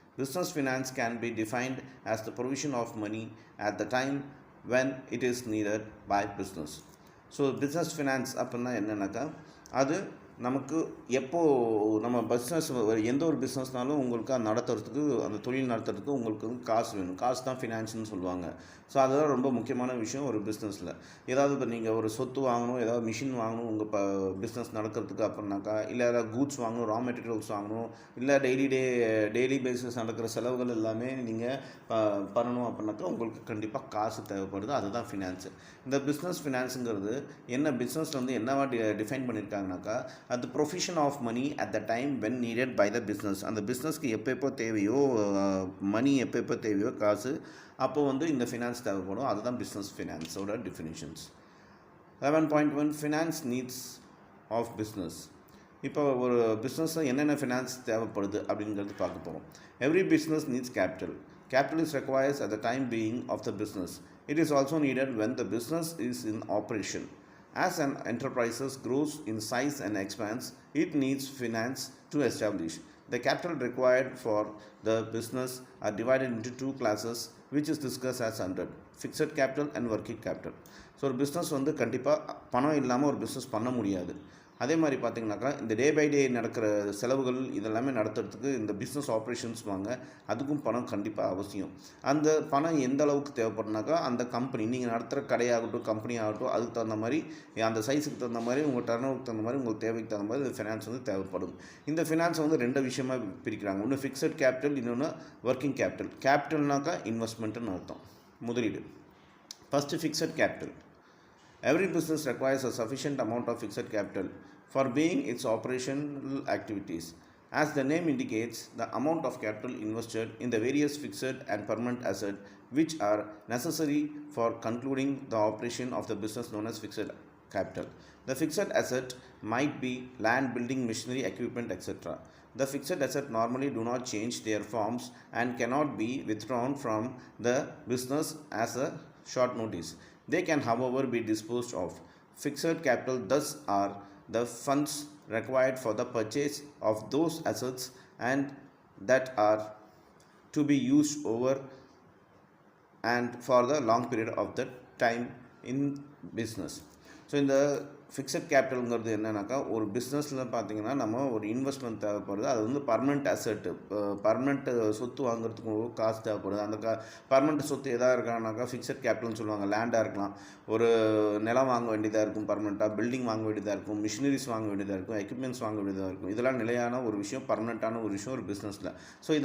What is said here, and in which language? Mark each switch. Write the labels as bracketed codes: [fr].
[en] Business finance can be defined as the provision of money at the time when it is needed by business. [ta] So business finance அப்படின்னா என்னென்னாக்கா அது நமக்கு எப்போது நம்ம business எந்த ஒரு பிஸ்னஸ்னாலும் உங்களுக்கு அது நடத்துறதுக்கு அந்த தொழில் நடத்துறதுக்கு உங்களுக்கு காசு வேணும். காசு தான் ஃபினான்ஸ்னு சொல்லுவாங்க. ஸோ அதுதான் ரொம்ப முக்கியமான விஷயம் ஒரு பிஸ்னஸில். ஏதாவது இப்போ நீங்கள் ஒரு சொத்து வாங்கணும், ஏதாவது மிஷின் வாங்கணும் உங்கள் பிஸ்னஸ் நடக்கிறதுக்கு அப்படின்னாக்கா, இல்லை ஏதாவது கூட்ஸ் வாங்கணும், ரா மெட்டீரியல்ஸ் வாங்கணும், இல்லை டெய்லி பேசிஸ் நடக்கிற செலவுகள் எல்லாமே நீங்கள் பண்ணணும் அப்படின்னாக்கா உங்களுக்கு கண்டிப்பாக காசு தேவைப்படுது. அதுதான் ஃபினான்ஸு. இந்த பிஸ்னஸ் ஃபினான்ஸுங்கிறது என்ன பிஸ்னஸில் வந்து என்னவா டிஃபைன் பண்ணியிருக்காங்கனாக்கா, அது [en] Provision of money at the time when needed by the business. [ta] அந்த பிஸ்னஸ்க்கு எப்போ தேவையோ மணி எப்போ தேவையோ காசு, அப்போது வந்து இந்த ஃபினான்ஸ் தேவைப்படும். அதுதான் business ஃபினான்ஸோட definitions. 11.1 [en] Finance needs of business. [ta] இப்போ ஒரு பிஸ்னஸில் என்னென்ன ஃபினான்ஸ் தேவைப்படுது அப்படிங்கிறது பார்க்க போகிறோம். [en] Every business needs capital. Capital is required at the time being of the business. It is also needed when the business is in operation. As an enterprise grows in size and expands, it needs finance to establish. The capital required for the business are divided into two classes, which is discussed as under fixed capital and working capital. [ta] So ஒரு business வந்து கண்டிப்பாக பணம் இல்லாமல் ஒரு business பண்ண முடியாது. அதே மாதிரி பார்த்திங்கனாக்கா இந்த டே பை டே நடக்கிற செலவுகள் இதெல்லாமே நடத்துறதுக்கு இந்த பிஸ்னஸ் ஆப்ரேஷன்ஸ் வாங்க, அதுக்கும் பணம் கண்டிப்பாக அவசியம். அந்த பணம் எந்த அளவுக்கு தேவைப்படுனாக்கா, அந்த கம்பெனி நீங்கள் நடத்துகிற கடையாகட்டும் கம்பெனி ஆகட்டும், அதுக்கு தகுந்த மாதிரி அந்த சைஸுக்கு தகுந்த மாதிரி உங்கள் டர்னோவுக்கு தகுந்த மாதிரி உங்களுக்கு தேவைக்கு தகுந்த மாதிரி இந்த ஃபினான்ஸ் வந்து தேவைப்படும். இந்த ஃபினான்ஸ் வந்து ரெண்டு விஷயமாக பிரிக்கிறாங்க. ஒன்று ஃபிக்ஸட் கேபிட்டல், இன்னொன்று ஒர்க்கிங் கேபிட்டல். கேபிட்டல்னாக்கா இன்வெஸ்ட்மெண்ட்டுன்னு அர்த்தம், முதலீடு. First fixed capital. [en] Every business requires a sufficient amount of fixed capital for being its operational activities. As the name indicates, the amount of capital invested in the various fixed and permanent assets which are necessary for concluding the operation of the business known as fixed capital. The fixed asset might be land, building, machinery, equipment, etc. The fixed assets normally do not change their forms and cannot be withdrawn from the business as a short notice. They can, however, be disposed of. Fixed capital thus are the funds required for the purchase of those assets and that are to be used over and for the long period of the time in business. [ta] So இந்த fixed கேபிட்டலுங்கிறது என்னன்னாக்கா, ஒரு பிஸ்னஸில் பார்த்திங்கன்னா நம்ம ஒரு investment தேவைப்படுது. அது வந்து பர்மனெண்ட் அசெட்டு, பர்மனெண்ட் சொத்து வாங்குறதுக்கு காசு தேவைப்படுது. அந்த பர்மனெண்ட் சொத்து எதாக இருக்கானாக்கா ஃபிக்ஸட் கேபிட்டல்னு சொல்லுவாங்க. லேண்டாக இருக்கலாம், ஒரு நிலம் வாங்க வேண்டியதாக இருக்கும், பர்மனெண்ட்டாக பில்டிங் வாங்க வேண்டியதாக இருக்கும், மிஷினரிஸ் வாங்க வேண்டியதாக இருக்கும், எக்யூப்மெண்ட்ஸ் வாங்க வேண்டியதாக இருக்கும். இதெல்லாம் நிலையான ஒரு விஷயம், பர்மனெண்ட்டான ஒரு விஷயம் ஒரு பிஸ்னஸில். ஸோ இதெல்லாம்